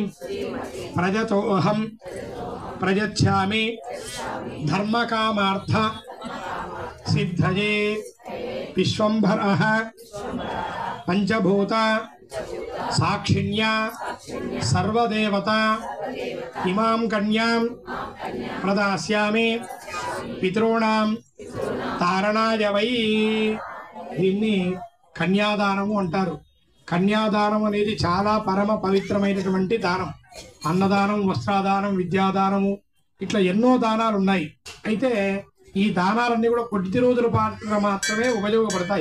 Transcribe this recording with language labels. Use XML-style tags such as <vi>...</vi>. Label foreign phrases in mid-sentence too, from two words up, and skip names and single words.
<sa>प्रजतोऽहं प्रयच्छामि धर्मकामार्थ सिद्धये विश्वंभरः पंचभूत साक्षिण्या सर्वदेवता इमां कन्यां प्रदास्यामि पितॄणां तारणाय वै</sa> <te>దీన్ని కన్యాదానము అంటారు. కన్యాదానం అనేది చాలా పరమ పవిత్రమైనటువంటి దానం. అన్నదానం, వస్త్రదానం, విద్యాదానము ఇట్లా ఎన్నో దానాలు ఉన్నాయి. అయితే ఈ దానాలన్నీ కూడా కొద్ది రోజుల పాటు మాత్రమే ఉపయోగపడతాయి.</te>